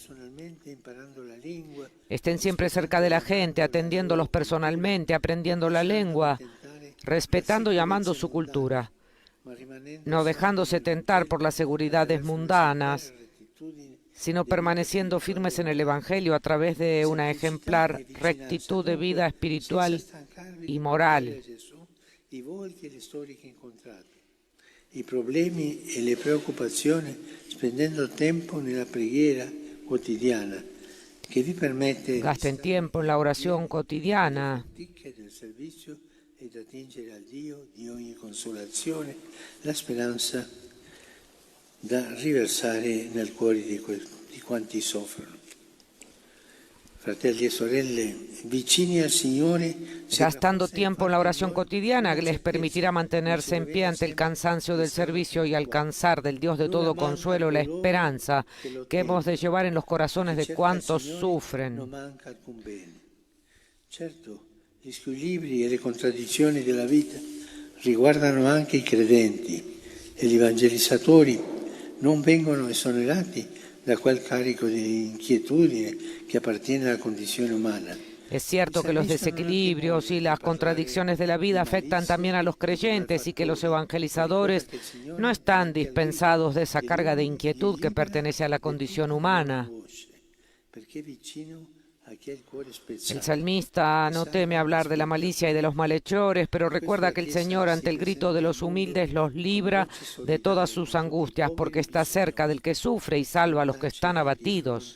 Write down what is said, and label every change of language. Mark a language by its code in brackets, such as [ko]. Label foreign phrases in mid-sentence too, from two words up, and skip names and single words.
[es] Estén siempre cerca de la gente, atendiéndolos personalmente, aprendiendo la lengua, respetando y amando su cultura, no dejándose tentar por las seguridades mundanas, sino permaneciendo firmes en el Evangelio a través de una ejemplar rectitud de vida espiritual y moral. [it] I problemi e le preoccupazioni spendendo tempo nella preghiera quotidiana che vi permette [es] Gasten tiempo en la oración cotidiana [it] del servizio ed attingere al Dio di ogni consolazione la speranza da riversare nel cuore di quanti soffrono. Fratelli e sorelle, vicini al Signore, [es] gastando tiempo en la oración cotidiana que les permitirá mantenerse en pie ante el cansancio del servicio y alcanzar del Dios de todo consuelo la esperanza que hemos de llevar en los corazones de cuantos sufren. [it] non manca alcun bene. Certo, gli squilibri e le contraddizioni della vita riguardano anche i credenti e gli evangelizzatori non vengono esonerati da quel carico di inquietudine che appartiene alla condizione umana. [es] Es cierto que los desequilibrios y las contradicciones de la vida afectan también a los creyentes y que los evangelizadores no están dispensados de esa carga de inquietud que pertenece a la condición humana. El salmista no teme hablar de la malicia y de los malhechores, pero recuerda que el Señor ante el grito de los humildes los libra de todas sus angustias, porque está cerca del que sufre y salva a los que están abatidos.